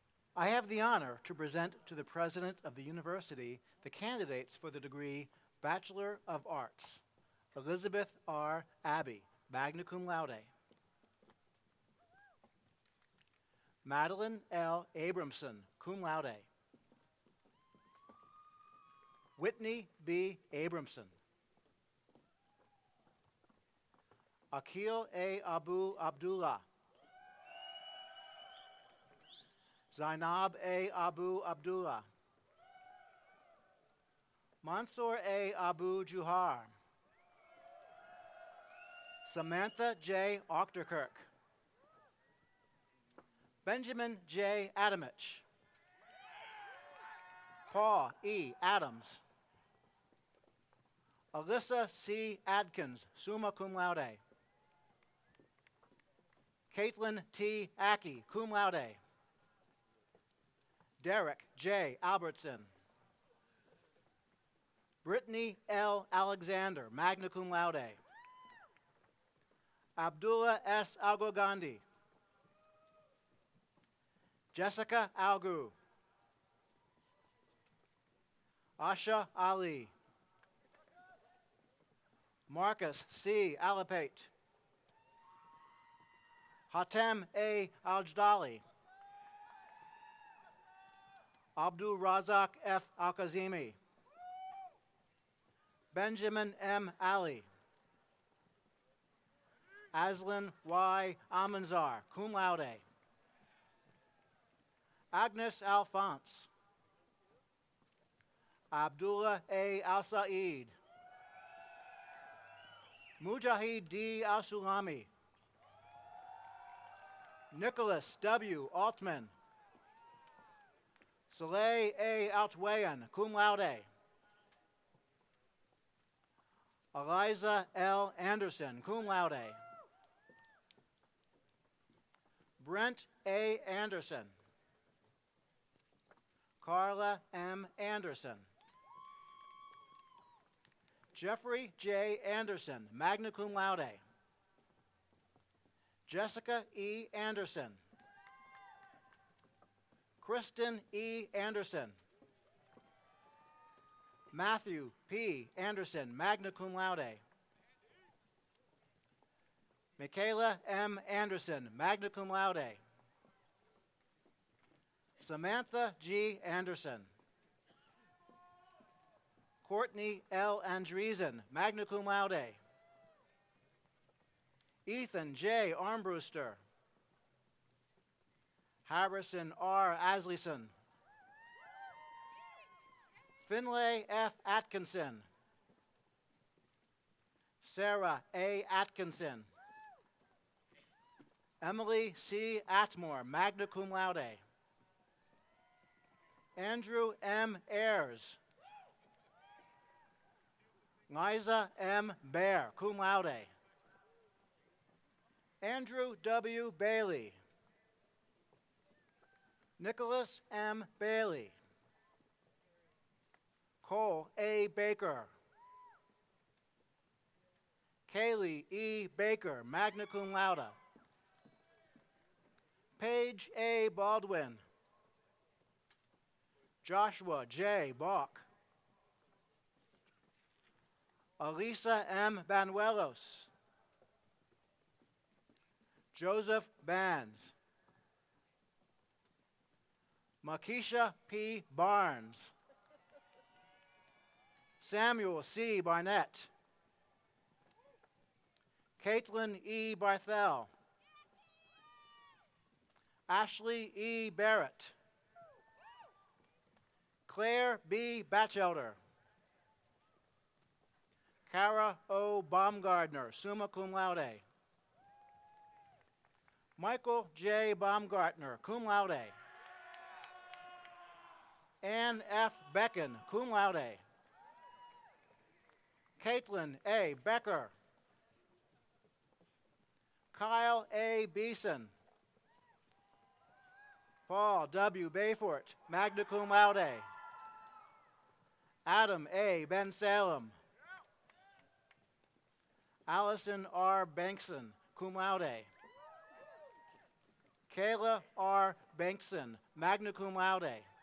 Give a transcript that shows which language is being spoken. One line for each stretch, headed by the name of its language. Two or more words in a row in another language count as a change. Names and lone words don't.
English: I have the honor to present to the President of the University the candidates for the degree Bachelor of Arts. Elizabeth R. Abbey,
Latin: magna cum laude.
English: Madeline L. Abramson,
Latin: cum laude.
English: Whitney B. Abramson. Akil A. Abu Abdullah. Zainab A. Abu Abdullah. Mansour A. Abu Juhar. Samantha J. Ochterkirk. Benjamin J. Adamich. Paul E. Adams. Alyssa C. Adkins,
Latin: summa cum laude.
English: Caitlin T. Aki,
Latin: cum laude.
English: Derek J. Albertson. Brittany L. Alexander,
Latin: magna cum laude.
English: Abdullah S. Algogandi. Jessica Algu. Asha Ali. Marcus C. Alapate. Hatem A. Aljdali. Abdul Razak F. Al-Kazimi. Benjamin M. Ali. Aslan Y. Amanzar,
Latin: cum laude.
English: Agnes Alphonse. Abdullah A. Al-Said. Mujahid D. Al-Sulami. Nicholas W. Altman. Saleh A. Altwayan,
Latin: cum laude.
English: Eliza L. Anderson,
Latin: cum laude.
English: Brent A. Anderson. Carla M. Anderson. Jeffrey J. Anderson,
Latin: magna cum laude.
English: Jessica E. Anderson. Kristen E. Anderson. Matthew P. Anderson,
Latin: magna cum laude.
English: Michaela M. Anderson,
Latin: magna cum laude.
English: Samantha G. Anderson. Courtney L. Andreessen,
Latin: magna cum laude.
English: Ethan J. Armbruster. Harrison R. Asleson. Finlay F. Atkinson. Sarah A. Atkinson. Emily C. Atmore,
Latin: magna cum laude.
English: Andrew M. Ayers. Liza M. Bear,
Latin: cum laude.
English: Andrew W. Bailey. Nicholas M. Bailey. Cole A. Baker. Kaylee E. Baker,
Latin: magna cum laude.
English: Paige A. Baldwin. Joshua J. Bach. Elisa M. Banuelos. Joseph Bands. Makisha P. Barnes. Samuel C. Barnett. Caitlin E. Barthel. Ashley E. Barrett. Claire B. Batchelder. Kara O. Baumgardner,
Latin: summa cum laude.
English: Michael J. Baumgartner,
Latin: cum laude.
English: Ann F. Becken,
Latin: cum laude.
English: Caitlin A. Becker. Kyle A. Beeson. Paul W. Bayfort,
Latin: magna cum laude.
English: Adam A. Ben Salem. Allison R. Bankson,
Latin: cum laude.
English: Kayla R. Bankson,
Latin: magna cum laude.